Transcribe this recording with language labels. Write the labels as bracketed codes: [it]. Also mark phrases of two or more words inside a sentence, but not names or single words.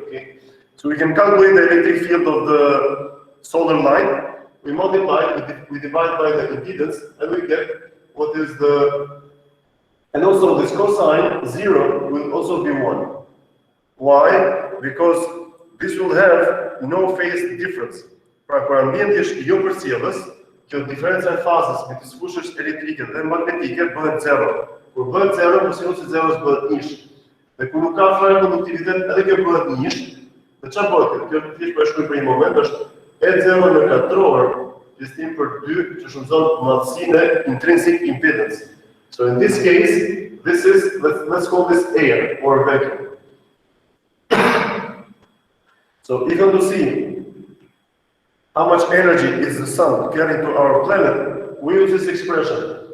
[en] Okay, so we can calculate the electric field of the solar line. We multiply, we divide by the impedance, and we get what is the, and also this cosine 0 will also be 1. Why? Because this will have no phase difference. [sq] Pra kur ambienti është jo përcjellës, kjo diferenca e fazës midis fushës elektrike dhe magnetike bëhet 0. Kur bëhet 0, përcjellës e 0 bëhet 1. Dhe kur nuk ka fare konduktivitet, edhe kjo bëhet 1. Dhe çfarë bëhet? Kjo thjesht po e shkruaj për një moment, është E0 në katror pjesëtim për 2 që shumëzon madhësinë e [en] intrinsic impedance. So in this case, this is, let's call this air or vacuum. So if you want to see how much energy is the sun carrying to our planet, we use this expression.